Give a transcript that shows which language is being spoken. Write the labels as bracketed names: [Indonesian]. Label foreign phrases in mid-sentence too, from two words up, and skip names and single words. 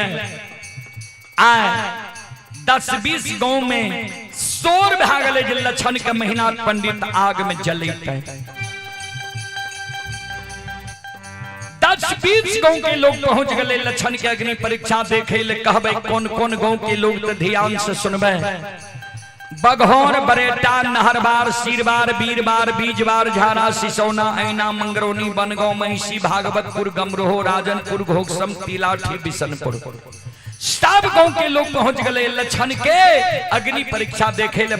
[Bhojpuri] आय 10-20 गांव में शोर भा गए जे लक्षण के महीनाथ पंडित आग में जलते। 10-20 गांव के लोग पहुंच गए लक्षण के अग्नि परीक्षा देखे ले। कहबे कौन कौन गांव के लोग तो ध्यान से सुनबे। बघौर, बरेटा, नहरबार, सीरबार, बीरबार, बीजबार, झारा, सिसौना, ऐना, मंगरौनी, बनगांव, महिषी, भागवतपुर, गमरोह, राजनपुर, घोघसम, तिलाठी, बिशनपुर, सब गांव के लोग पहुंच गए लक्षण के अग्नि परीक्षा देखे ले।